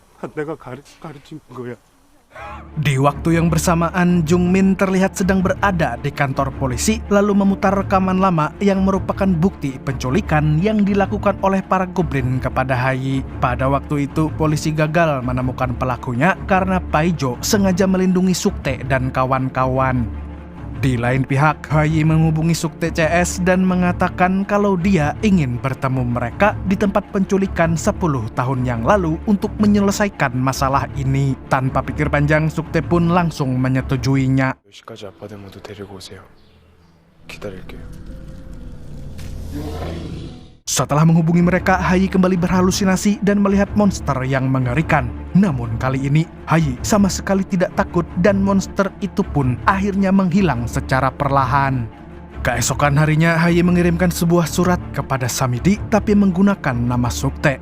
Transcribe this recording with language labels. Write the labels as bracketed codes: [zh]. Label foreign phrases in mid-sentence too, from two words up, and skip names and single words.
[ko] 내가 가르친 거야. [id] Di waktu yang bersamaan, Jung Min terlihat sedang berada di kantor polisi lalu memutar rekaman lama yang merupakan bukti penculikan yang dilakukan oleh para goblin kepada Hayi. Pada waktu itu, polisi gagal menemukan pelakunya karena Paijo sengaja melindungi Sukte dan kawan-kawan. Di lain pihak, Hayi menghubungi Sukte CS dan mengatakan kalau dia ingin bertemu mereka di tempat penculikan 10 tahun yang lalu untuk menyelesaikan masalah ini. Tanpa pikir panjang, Sukte pun langsung menyetujuinya. [ko] 10시까지 아빠들 모두 데리고 오세요. 기다릴게요. [id] Setelah menghubungi mereka, Hayi kembali berhalusinasi dan melihat monster yang mengerikan. Namun kali ini, Hayi sama sekali tidak takut dan monster itu pun akhirnya menghilang secara perlahan. Keesokan harinya, Hayi mengirimkan sebuah surat kepada Samidi tapi menggunakan nama Sukte.